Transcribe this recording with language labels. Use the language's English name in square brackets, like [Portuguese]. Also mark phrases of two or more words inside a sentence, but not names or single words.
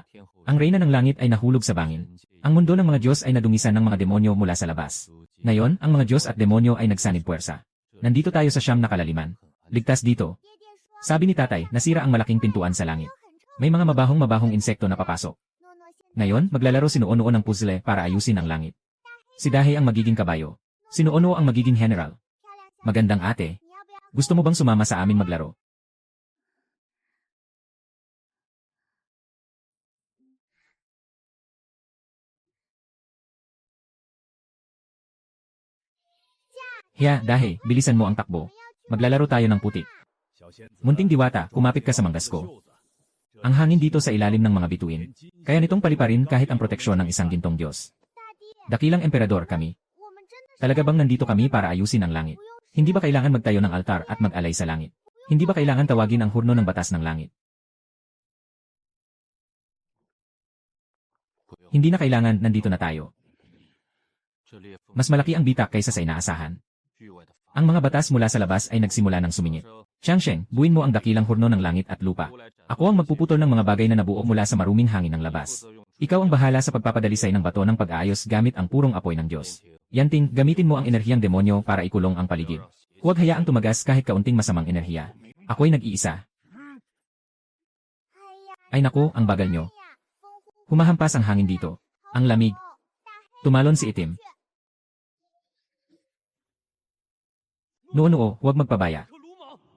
[Chinese] 天后 [Filipino] Ang reyna ng langit ay nahulog sa bangin. Ang mundo ng mga Diyos ay nadungisan ng mga demonyo mula sa labas. Ngayon, ang mga Diyos at demonyo ay nagsanib puwersa. Nandito tayo sa siyam na kalaliman. Ligtas dito. [Chinese] 爹爹说 [Filipino] Sabi ni tatay, nasira ang malaking pintuan sa langit. [Chinese] 很臭。 [Filipino] May mga mabahong insekto na papasok. [Chinese] 诺诺现在 [Filipino] Ngayon, maglalaro si Noono ng puzzle para ayusin ang langit. Si Dahey ang magiging kabayo. Si Noono ang magiging general. [Chinese] 漂亮下， [Filipino] Magandang ate. [Chinese] 你要不要？ [Filipino] Gusto mo bang sumama sa amin maglaro? Hiya, Dahey, bilisan mo ang takbo. Maglalaro tayo ng putik. [Chinese] 小仙子， [Filipino] Munting diwata, kumapit ka sa manggas ko. [Chinese] 袖子， [Filipino] Ang hangin dito sa ilalim ng mga bituin. Kaya nitong paliparin kahit ang proteksyon ng isang gintong Diyos. [Chinese] 大爹， [Filipino] Dakilang emperador kami. [Chinese] 我们真的是 [Filipino] Talaga bang nandito kami para ayusin ang langit? [Chinese] 不用 [Filipino] Hindi ba kailangan magtayo ng altar at mag-alay sa langit? Hindi ba kailangan tawagin ang hurno ng batas ng langit? [Chinese] 不用 [Filipino] Hindi na kailangan, nandito na tayo. [Chinese] 这裂缝 [Filipino] Mas malaki ang bitak kaysa sa inaasahan. [Chinese] 域外的法 [Filipino] Ang mga batas mula sa labas ay nagsimula ng sumingit. [Chinese] 车 [Filipino] Changsheng, buuin mo ang dakilang hurno ng langit at lupa. [Chinese] 过来斩 [Filipino] Ako ang magpuputol ng mga bagay na nabuo mula sa maruming hangin ng [Chinese] 负 [Filipino] labas. [Chinese] 责用 [Filipino] Ikaw ang bahala sa pagpapadalisay ng bato ng pag-aayos gamit ang purong apoy ng Diyos. [Chinese] 天庭 [Filipino] Yanting, gamitin mo ang enerhiyang demonyo para ikulong ang [Chinese] 不要 [Filipino] paligid. [Chinese] 让邪 [Filipino] Huwag hayaang tumagas kahit kaunting masamang enerhiya. Ako'y nag-iisa. [Chinese] 哎呀， [Filipino] Ay naku, ang bagal nyo. [Chinese] 哎呀，风呼 [Filipino] Humahampas ang hangin dito. Ang lamig. [Chinese] 大黑 [Filipino] Tumalon si itim. Noono, huwag magpabaya. [Chinese] 可鲁莽！